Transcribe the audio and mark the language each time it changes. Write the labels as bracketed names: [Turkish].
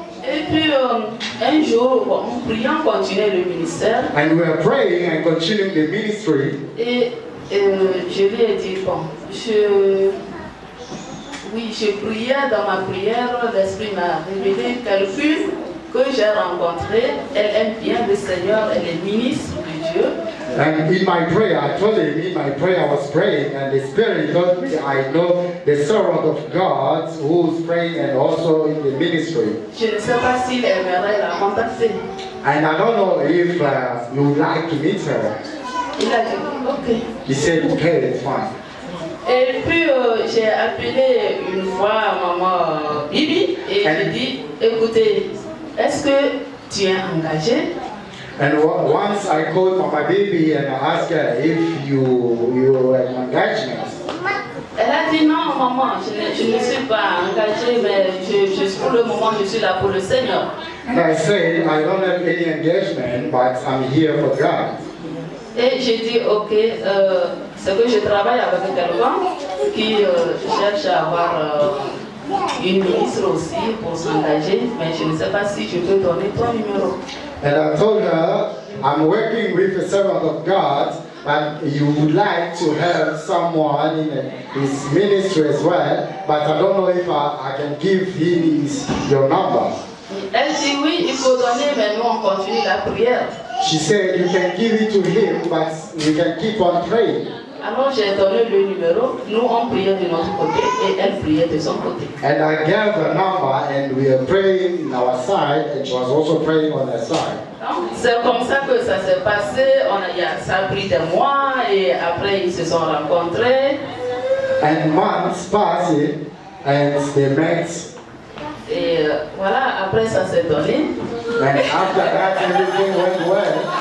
[French] Et puis un jour, on priait, on continuait le ministère. [English] And we were praying and continuing the ministry. [French] Et je lui ai dit, bon, je priais dans ma prière, l'Esprit m'a révélé quelqu'un que j'ai rencontré. Elle aime bien le Seigneur, elle est ministre de Dieu. [English] And in my prayer, I told him in my prayer I was praying, and the Spirit told me I know the servant of God who's praying and also in the ministry. [French] Je ne sais pas s'il aimerait la contacter. [English] And I don't know if you would like to meet her. [French] Il a dit, ok. [English] He said, okay, it's fine. [French] Et puis j'ai appelé une fois maman Bibi et j'ai dit, écoutez, est-ce que tu es engagé? [English] And once I called Mama Baby and I asked her if you had an engagement. [French] Elle a dit non maman, je ne suis pas engagée, mais pour le moment je suis là pour le Seigneur. [English] And I said, I don't have any engagement, but I'm here for God. [French] Et j'ai dit, ok, c'est que je travaille avec quelqu'un qui cherche à avoir une ministre aussi pour s'engager, mais je ne sais pas si je peux donner ton numéro. [English] And I told her, I'm working with a servant of God, but you would like to have someone in his ministry as well, but I don't know if I can give him your number. [French] Elle dit oui, il faut donner, mais nous on continue la prière. [English] She said, you can give it to him, but you can keep on praying. [French] Alors j'ai donné le numéro, nous on priait de notre côté et elle priait de son côté. [English] And I gave her number and we were praying on our side and she was also praying on her side. [French] C'est comme ça que ça s'est passé, ça a pris des mois et après ils se sont rencontrés. [English] And months passed and they met. [French] Et voilà, après ça s'est donné. [English] And after that everything went well.